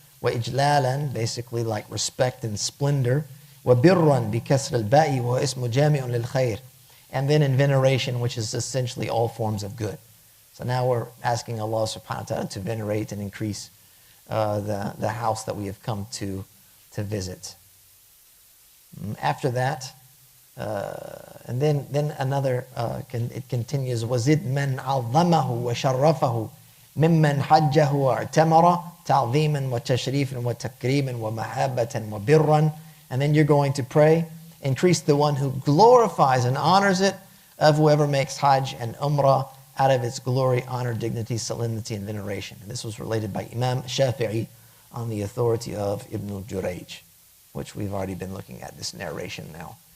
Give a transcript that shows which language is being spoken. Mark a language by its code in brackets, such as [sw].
[ar] Wa ijlalan, [en] basically like respect and splendor. [ar] Wa birran bi kasr al-ba'i wa ismu jami'un lil khair. [en] And then in veneration, which is essentially all forms of good. So now we're asking Allah subhanahu wa ta'ala to venerate and increase the house that we have come to visit. After that, and then another, it continues, [ar] وَزِدْ مَنْ عَظَّمَهُ وَشَرَّفَهُ مِمَّنْ حَجَّهُ وَاعْتَمَرَ تَعْظِيمًا وَتَشْرِيفًا وَتَكْرِيمًا وَمَحَبَّةً وَبِرًّا. [en] And then you're going to pray, increase the one who glorifies and honors it of whoever makes Hajj and Umrah out of its glory, honor, dignity, solemnity, and veneration. And this was related by Imam Shafi'i on the authority of Ibn Jurayj, which we've already been looking at this narration now.